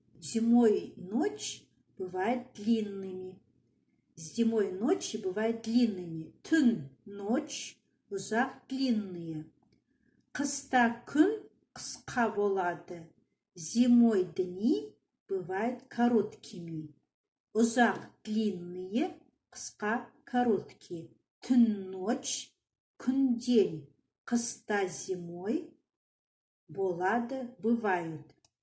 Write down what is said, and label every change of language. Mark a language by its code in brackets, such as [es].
[ru] Зимой ночь бывает длинными. Зимой ночи бывают длинными. Түн, ночь, ұзақ, длинные. [kk] Қыста күн қысқа болады. Зимой дни бывают короткими. Ұзақ, длинные, қысқа, короткие. Түн, ночь, күн, день. Қыста, зимой болады, бывают.